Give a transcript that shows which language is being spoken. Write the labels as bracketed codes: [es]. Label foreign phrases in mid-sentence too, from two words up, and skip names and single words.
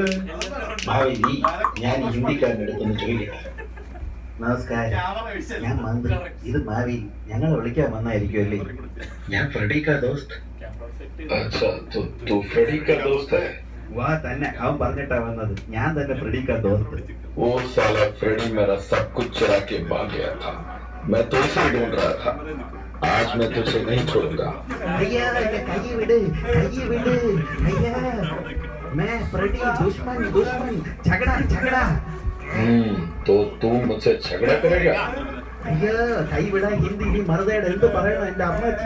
[ml] മാവേലി, ഞാൻ ഹിന്ദിക്കാരൻ്റെ അടുത്തൊന്ന് ചോദിക്കട്ടെ. നമസ്കാരം, ഞാൻ മന്ത്രി. ഇത് മാവേലി. ഞങ്ങളെ വിളിക്കാൻ വന്നായിരിക്കും അല്ലേ? ഞാൻ [hi] फ्रेडी का दोस्त. [ml] വാ തന്നെ, അവൻ പറഞ്ഞിട്ടാ വന്നത്. ഞാൻ തന്നെ [hi] फ्रेडी का दोस्त. वो साला फ्रेडी मेरा सब कुछ चुरा के भाग गया था. मैं तुझसे ढूंढ रहा था. आज मैं तुझे नहीं छोड़ूंगा. भैया कही विड, कही विड भैया. मैं फ्रेडी दुश्मन दुश्मन झगड़ा झगड़ा. तो तू मुझसे झगड़ा करेगा? [ml] അയ്യോ കൈ വിടാൻ ഹിന്ദി മറുതയുടെ എന്ത് പറയണം എന്റെ അമ്മച്ചി.